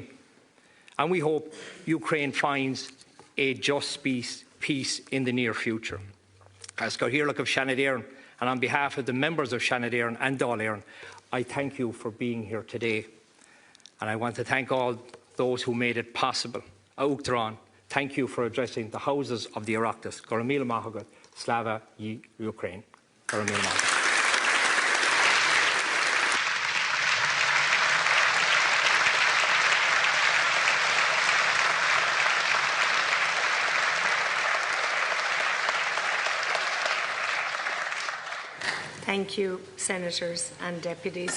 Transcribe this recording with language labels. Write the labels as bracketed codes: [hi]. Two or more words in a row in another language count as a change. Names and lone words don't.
[en] And we hope Ukraine finds a just peace in the near future. As Cathaoirleach of Shanadéireann, and on behalf of the members of Shanadéireann and Dáil Éireann, I thank you for being here today. And I want to thank all those who made it possible. Uachtarán, thank you for addressing the houses of the Oireachtas. [ga] Go raibh míle maith agad, [uk] Слава Україні. [ga] Go raibh míle maith agad. [en] Thank you, Senators and Deputies.